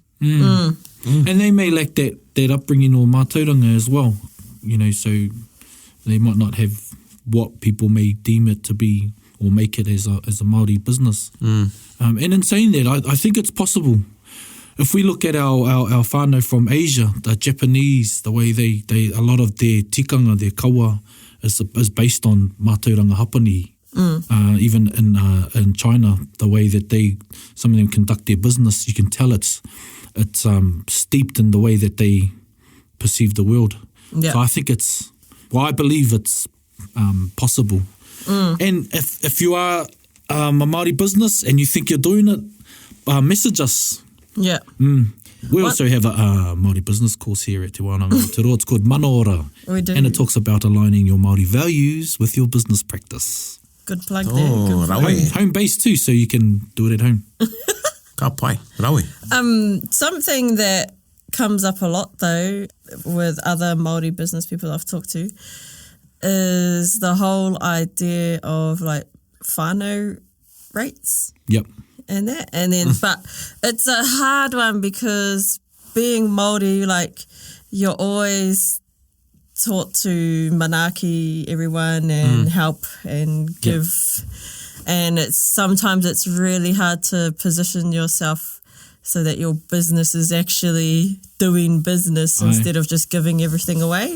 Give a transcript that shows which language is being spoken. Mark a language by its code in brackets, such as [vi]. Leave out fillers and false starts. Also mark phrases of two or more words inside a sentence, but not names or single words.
[en] And they may lack that upbringing or mātauranga as well, you know, so they might not have what people may deem it to be or make it as a Māori business. And in saying that, I think it's possible. If we look at our whānau from Asia, the Japanese, the way they a lot of their tikanga, their kawa, is based on [mi] mātauranga hapani. [en] Even in China, the way that some of them conduct their business, you can tell it's steeped in the way that they perceive the world. Yeah. So I think I believe it's possible. And if you are a Māori business and you think you're doing it, message us. Yeah. We also have a Māori business course here at Te Wānanga Aotearoa. It's called Manaora. We do. And it talks about aligning your Māori values with your business practice. Good plug there. Oh, Good plug. rawe. Home-based too, so you can do it at home. [mi] Ka pai, rawe. [en] Something that comes up a lot though with other Māori business people I've talked to is the whole idea of like whānau rates. Yep. And then but it's a hard one because being Māori, like, you're always taught to manaaki everyone and help and give, and sometimes it's really hard to position yourself so that your business is actually doing business instead of just giving everything away.